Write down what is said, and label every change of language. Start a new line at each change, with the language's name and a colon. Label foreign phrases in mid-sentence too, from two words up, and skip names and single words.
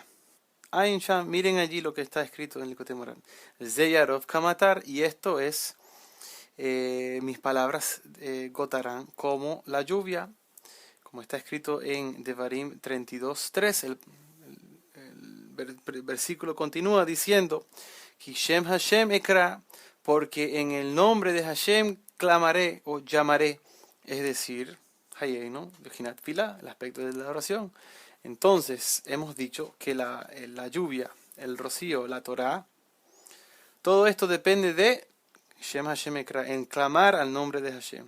Spanish: Miren allí lo que está escrito en Likutei Moharán.
Hebrew: יערף כמטר,
Spanish: y esto es mis palabras gotarán como la lluvia, como está escrito en Devarim 32:3. El versículo continúa diciendo:
Hebrew: כי שם השם אקרא,
Spanish: porque en el nombre de Hashem clamaré o llamaré, es decir,
Hebrew: היינו בחינת תפילה,
Spanish: el aspecto de la oración. Entonces, hemos dicho que la lluvia, el rocío, la Torah, todo esto depende de
Hebrew: שם השם אקרא,
Spanish: en clamar al nombre de Hashem.